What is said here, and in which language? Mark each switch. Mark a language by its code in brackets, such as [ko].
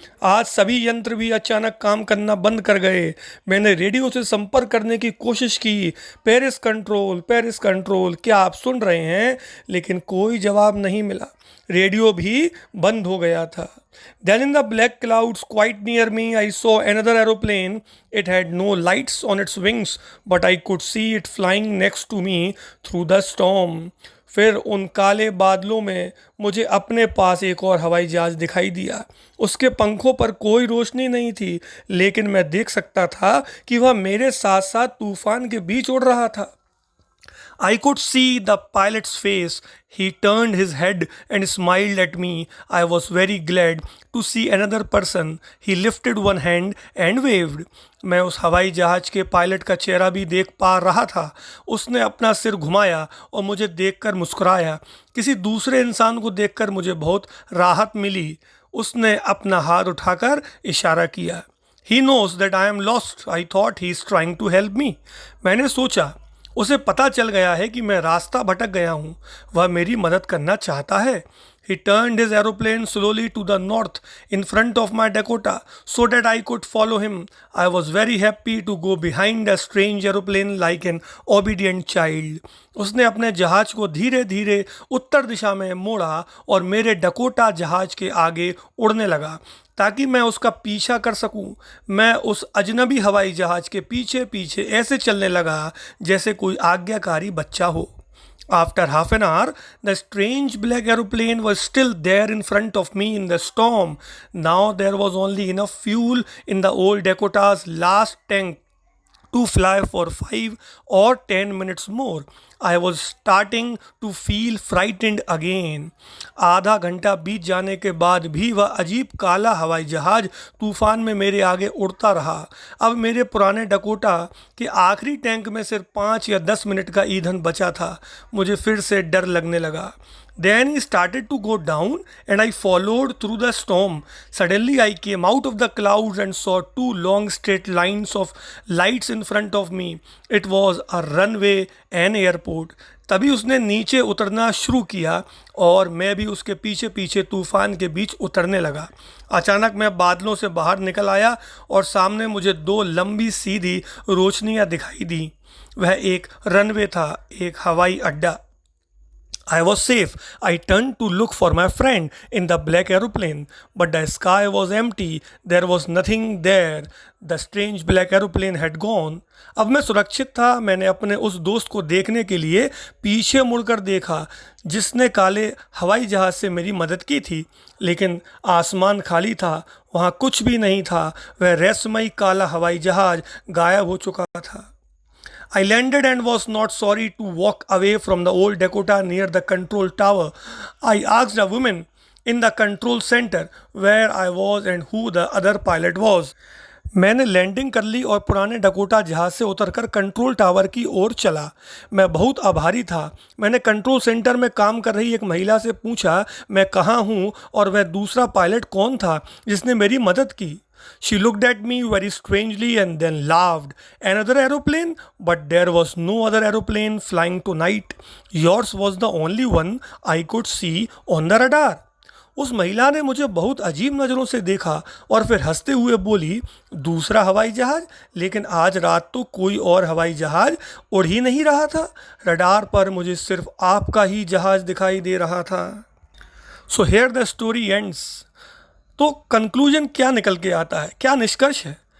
[hi] आज सभी यंत्र भी अचानक काम करना बंद कर गए। मैंने रेडियो से संपर्क करने की कोशिश की। पेरिस कंट्रोल, क्या आप सुन रहे हैं? लेकिन कोई जवाब नहीं मिला। रेडियो भी बंद हो गया था। [en] Then in the black clouds quite near me, I saw another aeroplane. It had no lights on its wings, but I could see it flying next to me through the storm. [hi] फिर उन काले बादलों में मुझे अपने पास एक और हवाई जहाज दिखाई दिया। उसके पंखों पर कोई रोशनी नहीं थी, लेकिन मैं देख सकता था कि वह मेरे साथ साथ तूफान के बीच उड़ रहा था। [en] I could see the pilot's face. He turned his head and smiled at me. I was very glad to see another person. He lifted one hand and waved. [hi] मैं उस हवाई जहाज के पायलट का चेहरा भी देख पा रहा था। उसने अपना सिर घुमाया और मुझे देखकर मुस्कुराया। किसी दूसरे इंसान को देखकर मुझे बहुत राहत मिली। उसने अपना हाथ उठाकर इशारा किया। [en] He knows that I am lost. I thought he is trying to help me. [hi] मैंने सोचा उसे पता चल गया है कि मैं रास्ता भटक गया हूँ। वह मेरी मदद करना चाहता है। [en] He turned his aeroplane slowly to the north in front of my Dakota so that I could follow him. I was very happy to go behind a strange aeroplane like an obedient child. [hi] उसने अपने जहाज को धीरे धीरे उत्तर दिशा में मोड़ा और मेरे डकोटा जहाज के आगे उड़ने लगा ताकि मैं उसका पीछा कर सकूं। मैं उस अजनबी हवाई जहाज के पीछे पीछे ऐसे चलने लगा जैसे कोई आज्ञाकारी बच्चा हो। [en] After half an hour, the strange black aeroplane was still there in front of me in the storm. Now there was only enough fuel in the old Dakota's last tank to fly for 5 or 10 minutes more. I was starting to feel frightened again. [hi] आधा घंटा बीत जाने के बाद भी वह अजीब काला हवाई जहाज तूफान में मेरे आगे उड़ता रहा। अब मेरे पुराने डकोटा के आखिरी टैंक में सिर्फ 5 या 10 मिनट का ईंधन बचा था। मुझे फिर से डर लगने लगा। [en] Then he started to go down and I followed through the storm. Suddenly I came out of the clouds and saw 2 long straight lines of lights in front of me. It was a runway and airport. [hi] तभी उसने नीचे उतरना शुरू किया और मैं भी उसके पीछे पीछे तूफान के बीच उतरने लगा। अचानक मैं बादलों से बाहर निकल आया और सामने मुझे 2 लंबी सीधी रोशनियां दिखाई दी। वह एक रनवे था, एक हवाई अड्डा। [en] I was safe. I turned to look for my friend in the black aeroplane, but the sky was empty. There was nothing there. The strange black aeroplane had gone. [hi] अब मैं सुरक्षित था। मैंने अपने उस दोस्त को देखने के लिए पीछे मुड़कर देखा जिसने काले हवाई जहाज से मेरी मदद की थी, लेकिन आसमान खाली था। वहाँ कुछ भी नहीं था। वह रहस्यमयी काला हवाई जहाज गायब हो चुका था। [en] I landed and was not sorry to walk away from the old Dakota near the control tower. I asked a woman in the control center where I was and who the other pilot was. [hi] मैंने landing कर ली और पुराने Dakota जहाज से उतरकर control tower की ओर चला। मैं बहुत आभारी था। मैंने कंट्रोल सेंटर में काम कर रही एक महिला से पूछा मैं कहाँ हूँ और वह दूसरा पायलट कौन था जिसने मेरी मदद की। [en] She looked at me very strangely and then laughed. Another aeroplane? But there was no other aeroplane flying tonight. Yours was the only one I could see on the radar. [hi] उस महिला ने मुझे बहुत अजीब नज़रों से देखा और फिर हंसते हुए बोली, दूसरा हवाई जहाज? लेकिन आज रात तो कोई और हवाई जहाज उड़ ही नहीं रहा था। रडार पर मुझे सिर्फ आपका ही जहाज दिखाई दे रहा था। [en] So here the story ends. [hi] तो कंक्लूजन क्या निकल के आता है, क्या निष्कर्ष है?